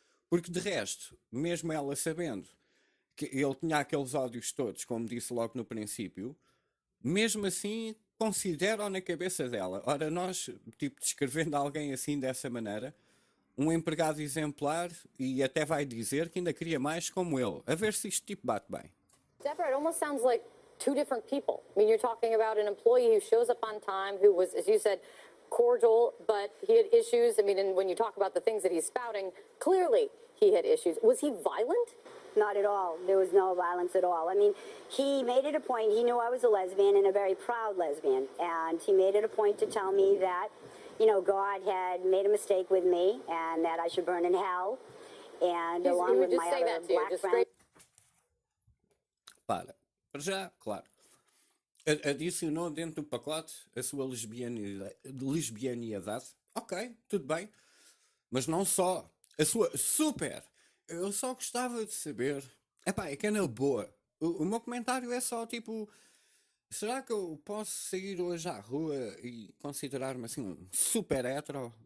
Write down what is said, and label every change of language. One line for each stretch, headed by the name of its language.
Portuguese: Porque de resto, mesmo ela sabendo que ele tinha aqueles ódios todos, como disse logo no princípio, mesmo assim consideram na cabeça dela. Ora, nós, tipo, descrevendo alguém assim dessa maneira, um empregado exemplar, e até vai dizer que ainda queria mais como ele. A ver se isto tipo bate bem.
English: Deborah, it almost sounds like two different people. I mean, you're talking about an employee who shows up on time, who was, as you said, cordial, but he had issues. I mean, and when you talk about the things that he's spouting, clearly he had issues. Was he violent? Not at all. There was no violence at all. I mean, he made it a point. He knew I was a lesbian and a very proud lesbian. And he made it a point to tell me that, you know, God had made a mistake with me and that I should burn in hell. And along with my other black friends.
Portuguese: Para já, claro. Adicionou dentro do pacote a sua lesbianidade. Ok, tudo bem. Mas não só. A sua super. Eu só gostava de saber. Epá, é que é na boa. O meu comentário é só tipo. Será que eu posso sair hoje à rua e considerar-me assim um super hétero?